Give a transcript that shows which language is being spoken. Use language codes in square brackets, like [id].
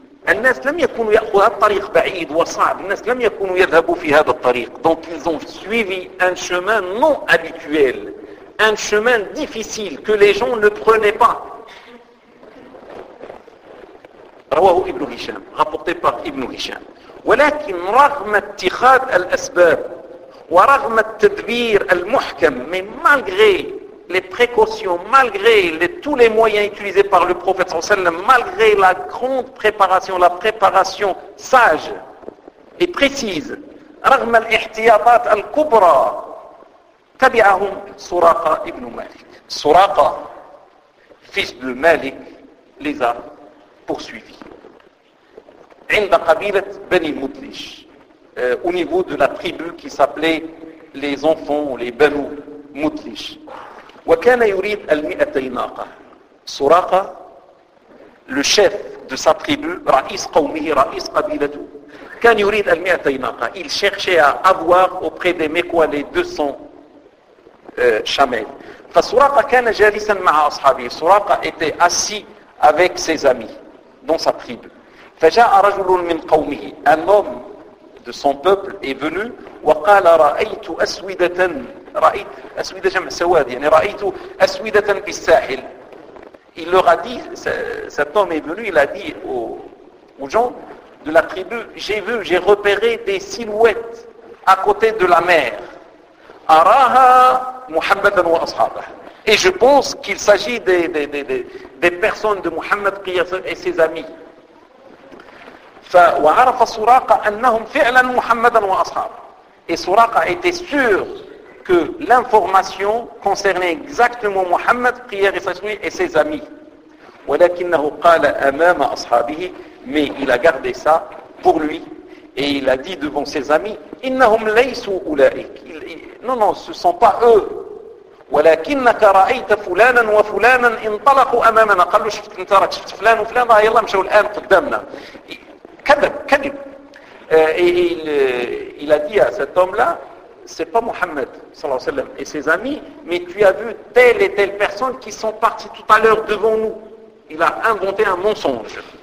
[ar] الناس لم يكونوا يأخذوا هذا الطريق بعيد وصعب، الناس لم يكونوا يذهبوا في هذا الطريق. [fr] Donc ils ont suivi un chemin non habituel, un chemin difficile que les gens ne prenaient pas. [ar] رواه ابن هشام، [fr] rapporté par [ar] ابن هشام. ولكن رغم اتخاذ الأسباب ورغم التدبير المحكم، [fr] mais malgré les précautions, malgré tous les moyens utilisés par le prophète صلى الله عليه وسلم, malgré la grande préparation, la préparation sage et précise, [ar] رغم الاحتياطات الكبرى, تبعهم سراقة ابن مالك. [fr] سراقة, fils de Malik, les a poursuivis. [ar] عند قبيلة بني مدلش, [fr] au niveau de la tribu qui s'appelait les enfants, les Banu Mudlish. [ar] وكان يريد المئتي ناقة. سراقة, [fr] le chef de sa tribu, [ar] رئيس قومه, رئيس قبيلته, كان يريد المئتي ناقة. [fr] Il cherchait à avoir auprès des Mekwa les 200 chamelles. [ar] فسراقة كان جالسا مع أصحابه. [fr] سراقة était assis avec ses amis dans sa tribu. [ar] فجاء رجل من قومه, [fr] un homme de son peuple est venu, [ar] وقال رأيت أسودة, رأيت أسودة جمع سواد, يعني رأيت أسودة في الساحل. [fr] Il leur a dit, cet homme est venu, il a dit aux gens de la tribu, j'ai vu, j'ai repéré des silhouettes à côté de la mer. [ar] أراها محمدا وأصحابه. [fr] Et je pense qu'il s'agit des personnes de Muhammad et ses amis. [ar] وعرف سراقة أنهم فعلا محمدا وأصحابه. [fr] Et سراقة était sûr que l'information concernait exactement Muhammad, prière et ses amis. [ar] وَلَكِنَّهُ قَالَ أَمَامَ أَصْحَابِهِ. [fr] Mais il a gardé ça pour lui. Et il a dit devant ses amis, [ar] إِنَّهُمْ لَيْسُوا أُولَئِكِ. [fr] Non, non, ce ne sont pas eux. [ar] وَلَكِنَّكَ رَأَيْتَ فُلَانًا وَفُلَانًا انطلقوا أَمَامَنَا. قَالُوا شفت انت رأيت شفت فلان وفلان ظهر الله مشوا الآن قدامنا. كذب كذب. [fr] Il a dit à cet homme-là, c'est pas Mohammed sallallahu alayhi wa sallam et ses amis, mais tu as vu telle et telle personne qui sont parties tout à l'heure devant nous. Il a inventé un mensonge.